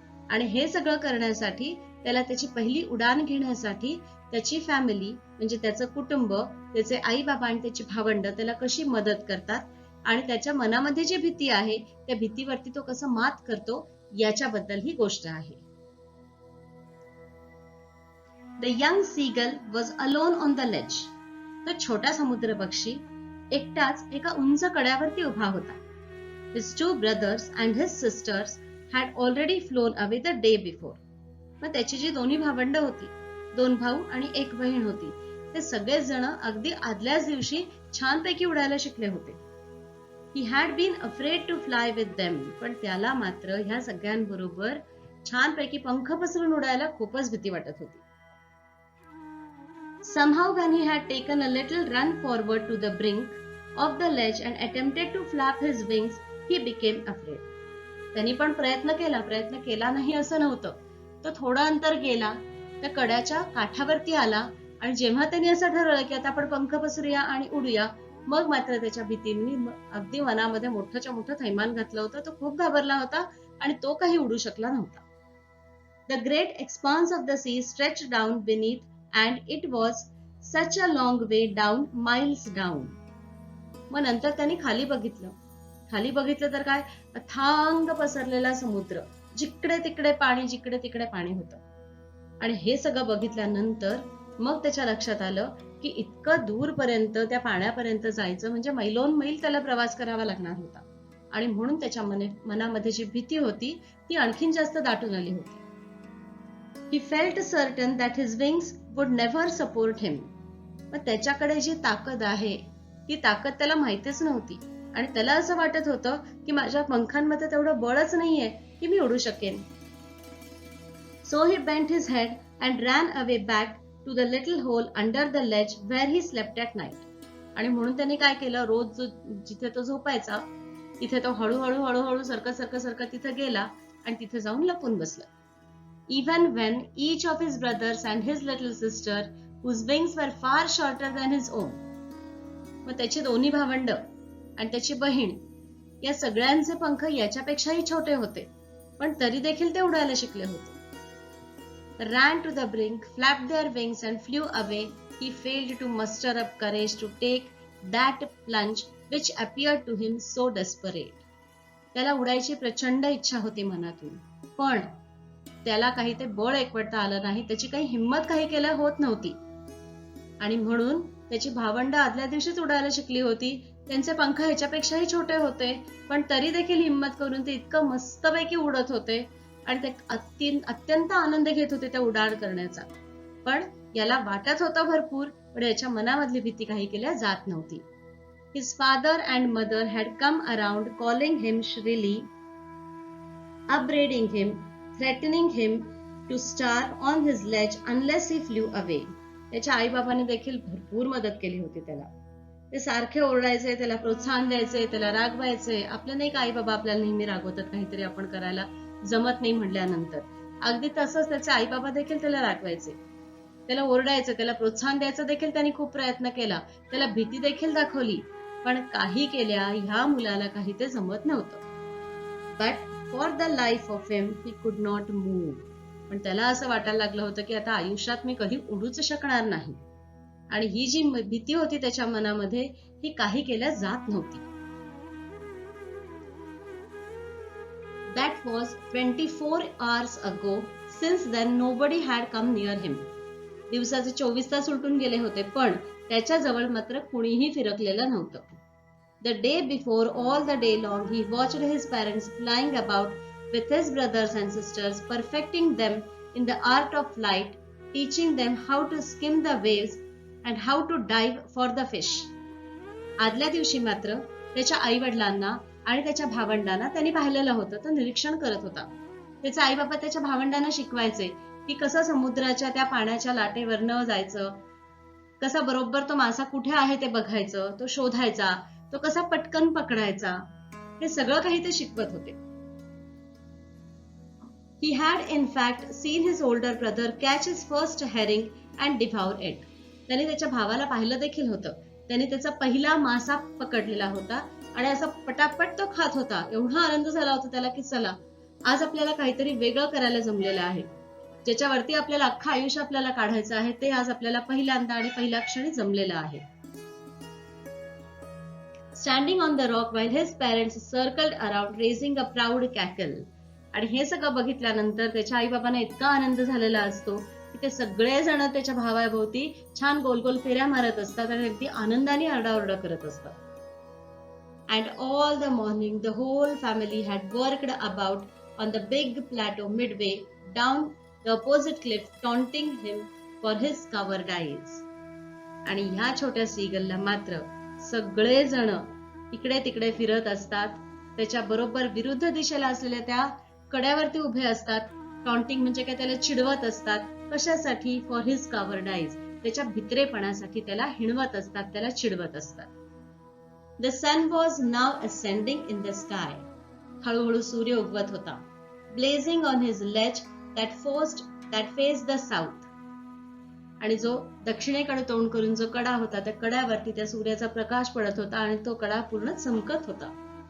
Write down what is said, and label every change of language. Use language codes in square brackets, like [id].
[mr] आणि हे सगळं करण्यासाठी त्याला त्याची पहिली उडान घेण्यासाठी त्याची फॅमिली म्हणजे त्याचं कुटुंब, त्याचे आई बाबा आणि त्याची भावंड त्याला कशी मदत करतात आणि त्याच्या मनामध्ये जी भीती आहे त्या भीतीवरती तो कसं मात करतो याच्याबद्दल ही गोष्ट आहे. [en] The young seagull was alone on the ledge. [mr] तो छोटा समुद्र पक्षी एकटाच एका उंच कड्यावरती उभा होता. [en] His 2 brothers and his sisters had already flown away the day before. [mr] मग त्याची जी दोन्ही भावंड होती, 2 भाऊ आणि 1 बहीण होती, ते सगळेच जण अगदी आदल्याच दिवशी छानपैकी उडायला शिकले होते. [en] He had been afraid to fly with them. [mr] पण त्याला मात्र ह्या सगळ्यांबरोबर छानपैकी पंख पसरून उडायला खूपच भीती वाटत होती. [en] Somehow when he had taken a little run forward to the brink of the ledge and attempted to flap his wings, he became afraid. [mr] त्यांनी पण प्रयत्न केला नाही असं नव्हतं. तो थोडं अंतर गेला, त्या कड्याच्या काठावरती आला आणि जेव्हा त्यांनी असं ठरवलं की आता आपण पंख पसरूया आणि उडूया, मग मात्र त्याच्या भीतीने अगदी मनामध्ये मोठंच्या मोठं थैमान घातलं होतं. तो खूप घाबरला होता आणि तो काही उडू शकला नव्हता. [en] The great expanse of the sea stretched down beneath, and it was such a long way down, miles down. [mr] मग नंतर त्यांनी खाली बघितलं तर काय, अथांग पसरलेला समुद्र, जिकडे तिकडे पाणी होतं. आणि हे सगळं बघितल्यानंतर मग त्याच्या लक्षात आलं की इतकं दूरपर्यंत त्या पाण्यापर्यंत जायचं म्हणजे मैलोन मैल त्याला प्रवास करावा लागणार होता. आणि म्हणून त्याच्या मनामध्ये जी भीती होती ती आणखीन जास्त दाटून आली होती. [en] He felt certain that his wings would never support him. [mr] पण त्याच्याकडे जी ताकद आहे ती ताकद त्याला माहितीच नव्हती आणि त्याला असं वाटत होतं की माझ्या पंखांमध्ये तेवढं बळच नाहीये की मी उडू शकेन. [en] So he bent his head and ran away back to the little hole under the ledge where he slept at night. [mr] आणि म्हणून त्याने काय केलं, रोज जिथे तो झोपायचा तिथे तो हळूहळू सरकत तिथे गेला आणि तिथे जाऊन लपून बसला. [en] Even when each of his brothers and his little sister, whose wings were far shorter than his own, [mr] मग त्याची दोन्ही भावंड आणि त्याची बहीण या सगळ्यांचे पंख याच्यापेक्षाही छोटे होते, पण तरी देखील ते उडायला शिकले होते. [en] Ran to the brink, flapped their wings and flew away. He failed to muster up courage to take that plunge which appeared to him so desperate. [mr] त्याला उडायची प्रचंड इच्छा होती मनातून, पण त्याला काही ते बळ एकवटता आलं नाही, त्याची काही हिंमत काही केल्या होत नव्हती. आणि म्हणून त्याची भावंड आदल्या दिवशीच उडायला शिकली होती, त्यांचे पंख ह्याच्यापेक्षाही छोटे होते, पण तरी देखील हिंमत करून ते इतकं मस्तपैकी उडत होते आणि ते अत्यंत आनंद घेत होते त्या उड्डाण करण्याचा. पण याला वाटत होतं भरपूर, पण याच्या मनामधली भीती काही केल्या जात नव्हती. [en] His father and mother had come around, calling him shrilly, upbraiding him, threatening him to starve on his ledge unless he flew away. [mr] त्याच्या आई बाबांनी देखील भरपूर मदत केली होती त्याला. ते सारखे ओरडायचे, त्याला प्रोत्साहन द्यायचे, त्याला रागवायचे. आपले नाही का आई बाबा आपल्याला नेहमी रागवतात काहीतरी आपण करायला जमत नाही म्हटल्यानंतर, अगदी तसंच त्याचे आई बाबा देखील त्याला रागवायचे, त्याला ओरडायचं, त्याला प्रोत्साहन द्यायचं देखील त्यांनी खूप प्रयत्न केला, त्याला भीती देखील दाखवली, पण काही केल्या ह्या मुलाला काही ते जमत नव्हतं. [en] But for the life of him he could not move. [mr] पण त्याला असं वाटायला लागलं होतं की आता आयुष्यात मी कधी उडूच शकणार नाही. आणि ही जी भीती होती त्याच्या मनामध्ये ही काही केल्या जात नव्हती. [en] That was 24 hours ago. Since then nobody had come near him. [mr] दिवसाचे 24 तास उलटून गेले होते, पण त्याच्या जवळ मात्र कुणीही फिरकलेलं नव्हतं. [en] The day before, all the day long, he watched his parents flying about with his brothers and sisters, perfecting them in the art of flight, teaching them how to skim the waves and how to dive for the fish. [mr] आदल्या दिवशी मात्र त्याच्या आई वडिलांना आणि त्याच्या भावंडांना त्यांनी पाहिलेलं होतं, तो निरीक्षण करत होता. त्याचे आई बाबा त्याच्या भावंडांना शिकवायचे की कसं समुद्राच्या त्या पाण्याच्या लाटेवरनं जायचं, कसा बरोबर तो मासा कुठे आहे ते बघायचं, तो शोधायचा, तो कसा पटकन पकडायचा, हे सगळं काही ते शिकवत होते. [en] He had in fact seen his older brother catch his first herring and devour it. [mr] त्याने त्याच्या भावाला पाहिलं देखील होतं. त्याने त्याचा पहिला मासा पकडलेला होता आणि असा पटापट तो खात होता. एवढा आनंद झाला होता त्याला की चला आज आपल्याला काहीतरी वेगळं करायला जमलेलं आहे, ज्याच्यावरती आपल्याला अख्खं आयुष्य आपल्याला काढायचं आहे, ते आज आपल्याला पहिल्यांदा आणि पहिल्या क्षणी जमलेलं आहे. [en] Standing on the rock while his parents circled around raising a proud cackle. [mr] आणि हे सगळं बघितल्यानंतर त्याच्या आई बाबांना इतका आनंद झालेला असतो की ते सगळे जण त्याच्या भावाभोवती छान गोल गोल फेऱ्या मारत असतात आणि अगदी आनंदाने आरडाओरडा करत असतात. [en] And all the morning the whole family had worked about on the big plateau midway down the opposite cliff, taunting him for his cowardice. [mr] आणि ह्या छोट्या सीगलला मात्र सगळे जण इकडे तिकडे फिरत असतात, त्याच्या बरोबर विरुद्ध दिशेला असलेल्या त्या कड्यावरती उभे असतात. टॉन्टिंग म्हणजे काय, त्याला चिडवत असतात. कशासाठी? [en] for his cowardice, [mr] त्याच्या भित्रेपणासाठी त्याला हिणवत असतात, त्याला चिडवत असतात. [en] The sun was now ascending in the sky. [mr] हळूहळू सूर्य उगवत होता. [en] Blazing on his ledge that faced the south. [mr] आणि जो दक्षिणेकडे तोंड करून जो कडा होता त्या कड्यावरती त्या सूर्याचा प्रकाश पडत होता आणि तो कडा पूर्ण चमकत होता.